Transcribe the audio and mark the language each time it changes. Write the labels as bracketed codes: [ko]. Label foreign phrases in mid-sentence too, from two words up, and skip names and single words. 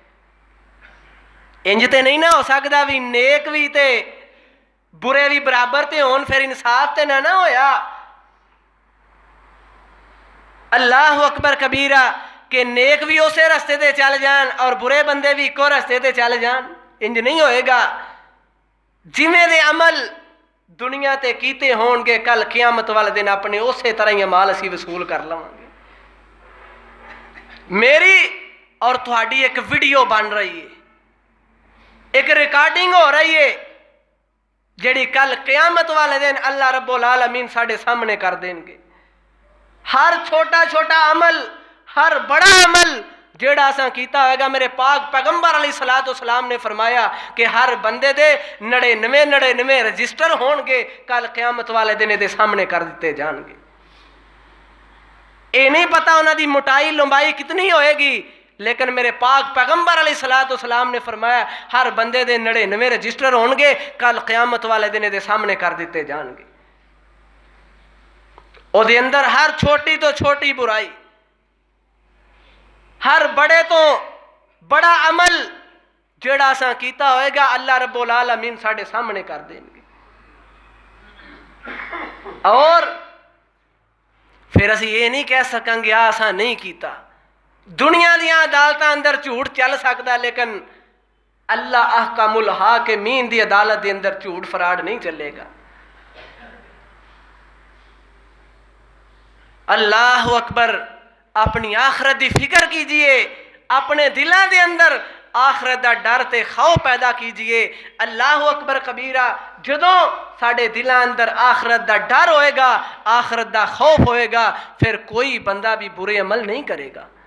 [pa] ਇੰਜ ਤੇ ਨਹੀਂ ਨਾ ਹੋ ਸਕਦਾ ਭੀ ਨੇਕ ਭੀ ਤੇ ਬੁਰੇ ਭੀ ਬਰਾਬਰ ਤੇ ਹੋਣ, ਫਿਰ ਇਨਸਾਫ਼ ਤੇ ਨਾ ਹੋਇਆ। [ar] الله أكبر كبيرا [pa] ਕੇ ਨੇਕ ਭੀ ਉਸੇ ਰਸਤੇ ਤੇ ਚੱਲ ਜਾਣ ਔਰ ਬੁਰੇ ਬੰਦੇ ਭੀ ਇੱਕੋ ਰਸਤੇ ਤੇ ਚੱਲ ਜਾਣ, ਇੰਜ ਨਹੀਂ ਹੋਏਗਾ। ਜਿਮੇਂ ਦੇ ਅਮਲ ਦੁਨੀਆ ਤੇ ਕੀਤੇ ਹੋਣਗੇ, ਕੱਲ੍ਹ ਕ਼ਿਆਮਤ ਵਾਲੇ ਦਿਨ ਆਪਣੇ ਉਸ ਤਰ੍ਹਾਂ ਹੀ ਅਮਾਲ ਅਸੀਂ ਵਸੂਲ ਕਰ ਲਵਾਂਗੇ। ਮੇਰੀ ਔਰ ਤੁਹਾਡੀ ਇੱਕ ਵੀਡੀਓ ਬਣ ਰਹੀ ਹੈ, ਇੱਕ ਰਿਕਾਰਡਿੰਗ ਹੋ ਰਹੀ ਹੈ, ਜਿਹੜੀ ਕੱਲ੍ਹ ਕ਼ਿਆਮਤ ਵਾਲੇ ਦਿਨ [ar] الله رب العالمين [pa] ਸਾਡੇ ਸਾਹਮਣੇ ਕਰ ਦੇਣਗੇ। ਹਰ ਛੋਟਾ ਛੋਟਾ ਅਮਲ, ਹਰ ਵੱਡਾ ਅਮਲ ਜਿਹੜਾ ਅਸਾਂ ਕੀਤਾ ਹੋਏਗਾ, ਮੇਰੇ ਪਾਕ ਪੈਗ਼ੰਬਰ ਅਲੈਹਿੱਸਲਾਮ ਨੇ ਫ਼ਰਮਾਇਆ ਕਿ ਹਰ ਬੰਦੇ ਦੇ 99 ਰਜਿਸਟਰ ਹੋਣਗੇ, ਕੱਲ੍ਹ ਕ਼ਿਆਮਤ ਵਾਲੇ ਦਿਨ ਦੇ ਸਾਹਮਣੇ ਕਰ ਦਿੱਤੇ ਜਾਣਗੇ। ਯੇ ਨਹੀਂ ਪਤਾ ਉਨ੍ਹਾਂ ਦੀ ਮੋਟਾਈ ਲੰਬਾਈ ਕਿੰਨੀ ਹੋਏਗੀ, ਲੇਕਿਨ ਮੇਰੇ ਪਾਕ ਪੈਗ਼ੰਬਰ ਅਲੈਹਿੱਸਲਾਮ ਨੇ ਫ਼ਰਮਾਇਆ ਹਰ ਬੰਦੇ ਦੇ 99 ਰਜਿਸਟਰ ਹੋਣਗੇ, ਕੱਲ੍ਹ ਕ਼ਿਆਮਤ ਵਾਲੇ ਦਿਨ ਦੇ ਸਾਹਮਣੇ ਕਰ ਦਿੱਤੇ ਜਾਣਗੇ। ਉਹਦੇ ਅੰਦਰ ਹਰ ਛੋਟੀ ਤੋਂ ਛੋਟੀ ਬੁਰਾਈ, ਹਰ ਵੱਡੇ ਤੋਂ ਵੱਡਾ ਅਮਲ ਜਿਹੜਾ ਅਸਾਂ ਕੀਤਾ ਹੋਏਗਾ, [ar] الله رب العالمين [pa] ਸਾਡੇ ਸਾਹਮਣੇ ਕਰ ਦੇਣਗੇ। ਔਰ ਫਿਰ ਅਸੀਂ ਯੇ ਨਹੀਂ ਕਹਿ ਸਕਾਂਗੇ ਆ ਅਸਾਂ ਨਹੀਂ ਕੀਤਾ। ਦੁਨੀਆ ਦੀ ਅਦਾਲਤਾਂ ਅੰਦਰ ਝੂਠ ਚੱਲ ਸਕਦਾ, ਲੇਕਿਨ [ar] الله أحكم الحاكمين [pa] ਦੀ ਅਦਾਲਤ ਦੇ ਅੰਦਰ ਝੂਠ ਫ਼ਰਾਡ ਨਹੀਂ ਚੱਲੇਗਾ। [ar] الله أكبر, [ur] اپنی آخرت کی فکر کیجیے، اپنے دلوں کے اندر آخرت کا ڈر تے خوف پیدا کیجیے. [ar] الله أكبر كبيرا, [pa] ਜਦੋਂ ਸਾਡੇ ਦਿਲਾਂ ਅੰਦਰ ਆਖ਼ਰਤ ਕਾ ਡਰ ਹੋਏਗਾ, ਆਖ਼ਰਤ ਕਾ ਖ਼ੌਫ਼ ਹੋਏਗਾ, ਫਿਰ ਕੋਈ ਬੰਦਾ ਭੀ ਬੁਰੇ ਅਮਲ ਨਹੀਂ ਕਰੇਗਾ।